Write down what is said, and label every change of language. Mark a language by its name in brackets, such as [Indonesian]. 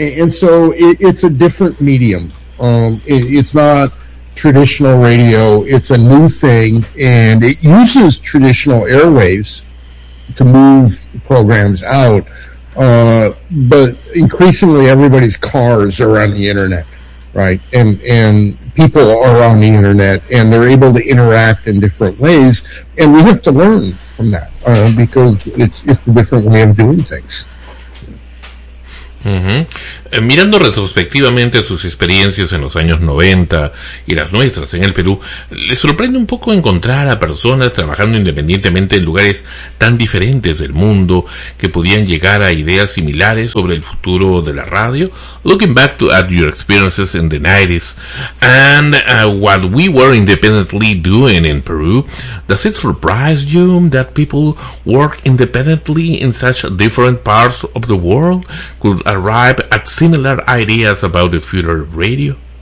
[English] So it's a different medium. It's not traditional radio, it's a new thing, and it uses traditional airwaves to move programs out, but increasingly everybody's cars are on the internet, right? And people are on the internet, and they're able to interact in different ways, and we have to learn from that, because it's a different way of doing things. Uh-huh. [Spanish] Mirando retrospectivamente sus experiencias en los años 90 y las nuestras en el Perú, ¿le sorprende un poco encontrar a personas trabajando independientemente en lugares tan diferentes del mundo que podían llegar a ideas similares sobre el futuro de la radio? [English] Looking back to at your experiences in the 90s and what we were independently doing in Peru, does it surprise you that people work independently in such different parts of the world could arrive at similar ideas about the future of radio?